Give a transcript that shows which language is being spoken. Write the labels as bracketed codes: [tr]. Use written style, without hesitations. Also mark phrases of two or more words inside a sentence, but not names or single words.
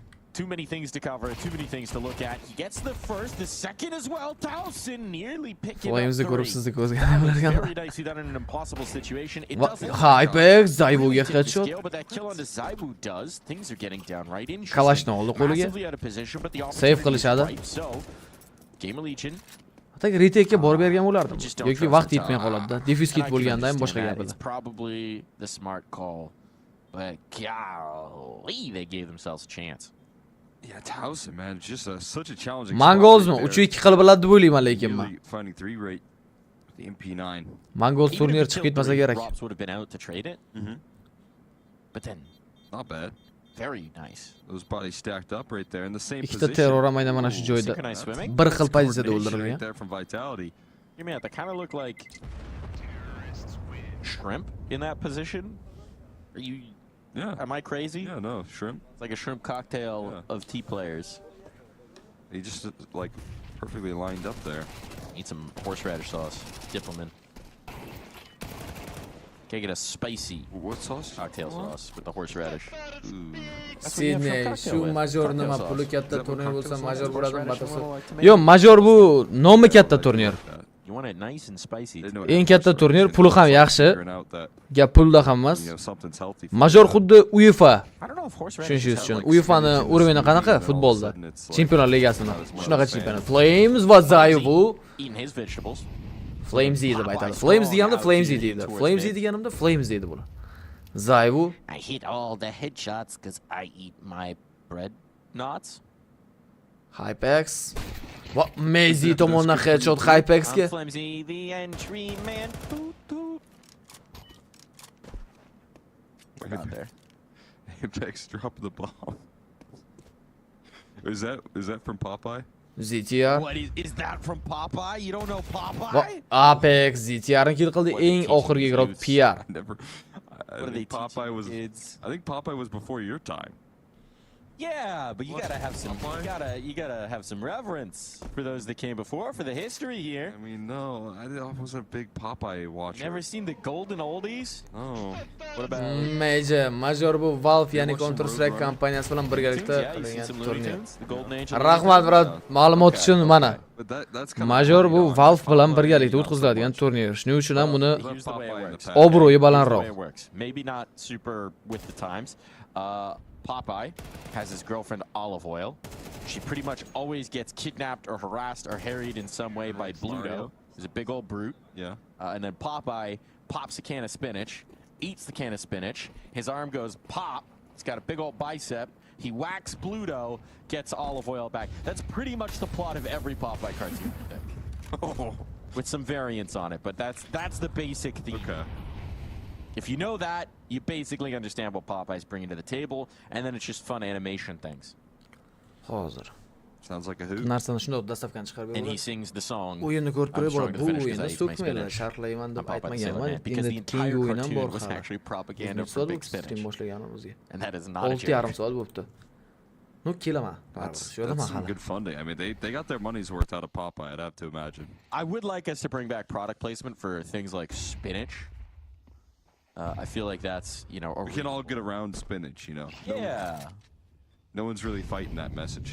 [en] Too many things to cover, too many things to look at. He gets the first, the second as well. Towson nearly picking up [uz] Flames'ni ko'rib [en] three. [uz] sizni ko'zga [en] That was [uz] bilaman. [en] very nicely done in an impossible situation. It doesn't [uz] Hypex Zayvuga [en] tip the [uz] headshot. [en] scale, but that kill onto Zaibu does. Things are getting downright interesting. [uz] Kalashni oldi qo'liga. [en] Massively out of position, but the [uz] Save [en] opportunity is [uz] qilishadi. [en] ripe. So, Gamer Legion [uz] Atak retake'ga borib bergan bo'lardim. Yoki vaqt yetmay qoladi. [en] Defuse kit [uz] bo'lganda ham boshqa gap edi. [en] It's probably the smart call. But golly, they gave themselves a chance. Yeah, Towson, man, just such a challenging. [uz] Mongolsmi 3-2 qilib biladi deb o'ylayman lekin men. [en] Finding 3 rate. The MP9. [uz] Mongols turnir chiqib ketmasa kerak. [en] Drops would have been out to trade it. But then, not bad. Very nice. Those bodies stacked up right there in the same [uz] Ikkita [en] position. [uz] terror ham aynan mana shu joyda bir xil pozitsiyada o'ldirilgan. [en] Give me that. They kind of look like shrimp in that position. Are you? Yeah. Am I crazy? Yeah, no, shrimp. It's like a shrimp cocktail of T players. He just like perfectly lined up there. Need some horseradish sauce. Dip them in. Can I get a spicy what sauce? Cocktail sauce with the horseradish. [uz] Sydney shu major nima puli katta turnir bo'lsa major bo'ladimi batafsil. Yo'q, major bu nomi katta turnir. [en] You want it nice and spicy. [uz] Eng katta turnir, puli ham yaxshi. Gap pulda ham emas. Major xuddi UEFA. Tushunishingiz uchun. UEFAni uroveni qanaqa futbolda? Chempionlar ligasini. Shunaqa chempionat. Flames va Zayvu. [en] Eating his vegetables. [uz] Flames deb aytadi. Flames deganimda Flames deydi. Flames deganimda Flames deydi bular. Zayvu. [en] I hit all the headshots cuz I eat my bread knots. Hypex. [uz] Va Mezi tomonidan headshot Hypexga. [en] Flimsy, the entry man. We're not there. Apex drop the bomb. Is that from Popeye? ZTR. What is that from Popeye? You don't know Popeye? [uz] Va Apex ZTRni kill qildi eng oxirgi grad PR. [en] What are they Popeye was I think Popeye was before your time. Yeah, but you gotta have some. You gotta have some reverence for those that came before, for the history here. I mean, no, I wasn't a big Popeye watcher. Never seen the golden oldies? No. What about? [uz] Major bu Valve ya'ni Counter Strike kompaniyasi bilan birgalikda qilingan turnir. Rahmat brat, ma'lumot uchun mana. Major bu Valve bilan birgalikda o'tkaziladigan turnir. Shuning uchun ham buni obro'yi balandroq. [en] Maybe not super with the times. Popeye has his girlfriend Olive Oil. She pretty much always gets kidnapped or harassed or harried in some way by Bluto. He's a big old brute. Yeah. And then Popeye pops a can of spinach, eats the can of spinach. His arm goes pop. He's got a big old bicep. He whacks Bluto, gets Olive Oil back. That's pretty much the plot of every Popeye cartoon. With some variants on it, but that's the basic theme. Okay. If you know that, you basically understand what Popeye's bringing to the table, and then it's just fun animation things. [uz] Hozir. [en] Sounds like a hoot. [uz] Narsani shunday dastavkani chiqarib [en] And he sings the song. [uz] O'yinni ko'rib turib bo'ladi. Bu o'yinda so'kmaylar, sharhlayman deb aytmaganman. [en] Because the [uz] Endi [en] entire [uz] keyingi o'yin ham [en] cartoon [uz] bor [en] was [uz] hali. [en] actually propaganda for big spinach. [uz] boshlaganimizga. [en] And that is not a joke. [uz] 6,5 soat bo'libdi. No, kelaman. [en] That's some good funding. I mean, they got their money's worth out of Popeye, I'd have to imagine. I would like us to bring back product placement for things like spinach. I feel like that's, you know... We can all get around spinach, you know. Yeah. No one's really fighting that message.